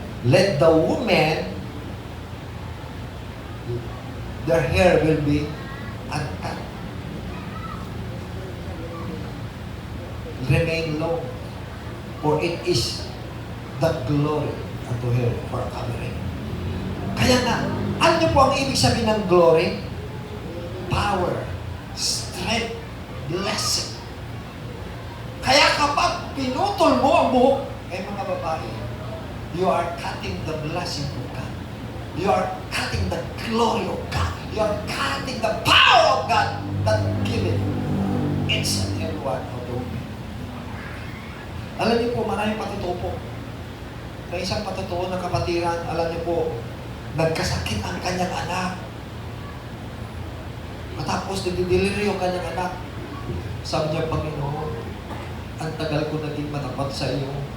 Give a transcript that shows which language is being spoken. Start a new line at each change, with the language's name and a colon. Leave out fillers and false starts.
English: Let the women, their hair will be uncut. Remain long, for it is the glory unto her for a covering.
Filipino: Kaya nga, ano niyo po ang ibig sabihin ng glory?
English: Power, strength, blessing.
Filipino: Kaya kapag pinutol mo ang buhok, mga babae,
English: you are cutting the blessing of God. You are cutting the glory of God. You are cutting the power of God that given each and every one of the women.
Filipino: Alam niyo po, maraming patutuo po. Na isang patutuo ng kapatiran, alam niyo po, nagkasakit ang kanyang anak. Matapos nagdidelivery yung kanyang anak. Sabi niya, Panginoon, ang tagal ko naging matapat sa iyo.